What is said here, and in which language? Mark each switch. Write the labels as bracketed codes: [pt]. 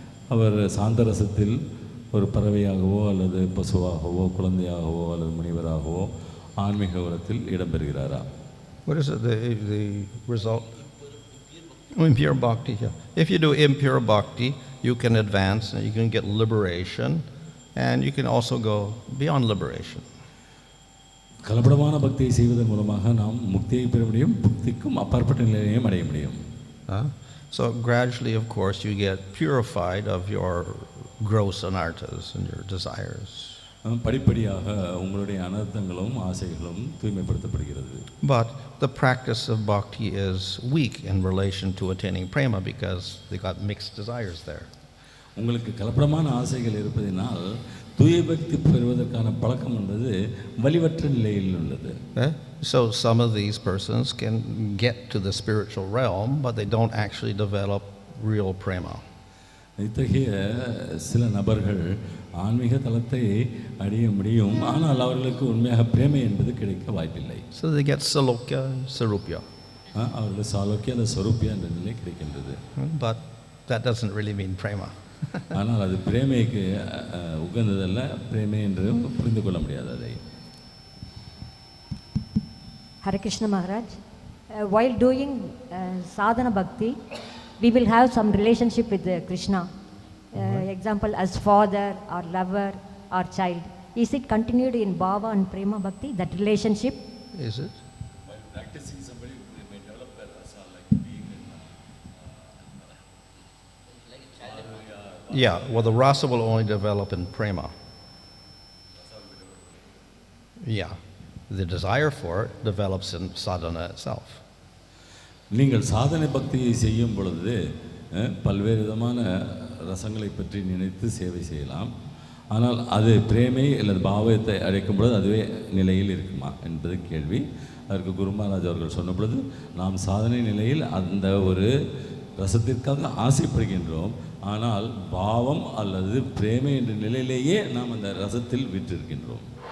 [ta] அவர் சாந்தரசத்தில் ஒரு பறவையாகவோ அல்லது பசுவாகவோ குழந்தையாகவோ அல்லது முனிவராகவோ ஆன்மீக உலகத்தில் இடம்பெறுகிறாரா? [en] What is it, the result? Impure bhakti. Yeah. If you do impure bhakti, you can advance and you can get liberation, and you can also go beyond liberation. [ta] கலப்படமான பக்தியை செய்வதன் மூலமாக நாம் முக்தியை பெற முடியும், முக்திக்கும் அப்பாற்பட்ட நிலையையும் அடைய முடியும். [en] So gradually, of course, you get purified of your gross anarthas and your desires. [ta] படிப்படியாக உங்களுடைய அனர்த்தங்களும் ஆசைகளும் தூய்மைப்படுத்தப்படுகிறது. [en] But the practice of bhakti is weak in relation to attaining prema because they got mixed desires there. [ta] உங்களுக்கு கலப்படமான ஆசைகள் இருப்பதினால் தூய பக்தி பெறுவதற்கான பழக்கம் என்பது வலிவற்ற நிலையில் உள்ளது. [en] So some of these persons can get to the spiritual realm, but they don't actually develop real prema. [ta] இத்தகைய சில நபர்கள் ஆன்மீக தலத்தை அடைய முடியும், ஆனால் அவர்களுக்கு உண்மையாக பிரேமை என்பது கிடைக்க வாய்ப்பில்லை. [en] So they get salokya and sarupya. [ta] அவர்கள் சாலோக்கிய அல்லது ஸ்வரூபியா என்ற நிலை கிடைக்கின்றது. [en] But that doesn't really mean prema. [ta] ஆனால் அது பிரேமைக்கு உகந்ததல்ல, பிரேமை என்று புரிந்து கொள்ள முடியாது அதை. [en] Hare Krishna Maharaj, while doing sadhana bhakti, we will have some relationship with Krishna. Example as father or lover or child. Is it continued in bhava and prema bhakti, that relationship? Is it? While practicing, somebody may develop a rasa like being in Yeah, well, the rasa will only develop in prema. Yeah, the desire for it develops in sadhana itself. [ta] நீங்கள் சாதனை பக்தியை செய்யும் பொழுது பல்வேறு விதமான ரசங்களை பற்றி நினைத்து சேவை செய்யலாம். ஆனால் அது பிரேமை அல்லது பாவத்தை அழைக்கும் பொழுது அதுவே நிலையில் இருக்குமா என்பது கேள்வி. அதற்கு குரு மகாராஜ் அவர்கள் சொன்ன பொழுது, நாம் சாதனை நிலையில் அந்த ஒரு ரசத்திற்காக ஆசைப்படுகின்றோம், ஆனால் பாவம் அல்லது பிரேமை என்ற நிலையிலேயே நாம் அந்த ரசத்தில் விற்றிருக்கின்றோம்.